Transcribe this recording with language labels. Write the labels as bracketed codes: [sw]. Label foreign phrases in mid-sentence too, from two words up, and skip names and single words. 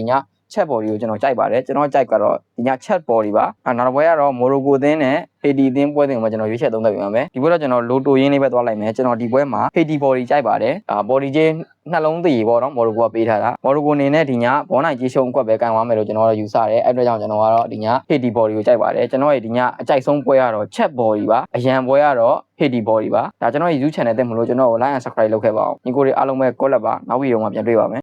[my] ညchat body ကိုကျွန်တော်ကြိုက်ပါတယ်ကျွန်တော်ကြိုက်ကတော့ဒီည chat body ပါနောက်တစ်ပွဲကတော့ Morocco အသင်းနဲ့ Haiti အသင်းပွဲစဉ်ကိုကျွန်တော်ရွေးချယ်သုံးသပ်ပြပါမယ်ဒီပွဲတော့ကျွန်တော်လိုတိုရင်းလေးပဲသွားလိုက်မယ်ကျွန်တော်ဒီပွဲမှာ Haiti body ကြိုက်ပါတယ်body ချင်းနှလုံးသေးပေါ့နော် Morocco ကပေးထားတာ Morocco အနေနဲ့ဒီညဘောနိုင်ကြီးရှုံးအကွက်ပဲကန်သွားမယ်လို့ကျွန်တော်တို့ယူဆတယ်အဲ့အတွက်ကြောင့်ကျွန်တော်ကတော့ဒီည Haiti body ကိုကြိုက်ပါတယ်ကျွန်တော်ရဲ့ဒီညအကြိုက်ဆုံးပွဲကတော့ chat body ပါအရန်ပွဲကတော့ Haiti body ပါဒါကျွန်တော်ရဲ့ YouTube channel တက်မလို့ကျွန်တော်ကို [en] like and subscribe [my] လုပ်ခဲ့ပါအောင်ညီကိုတွေအားလုံးပဲ call လက်ပါနောက်ဗီဒီယိုမှာပြန်တွေ့ပါမယ်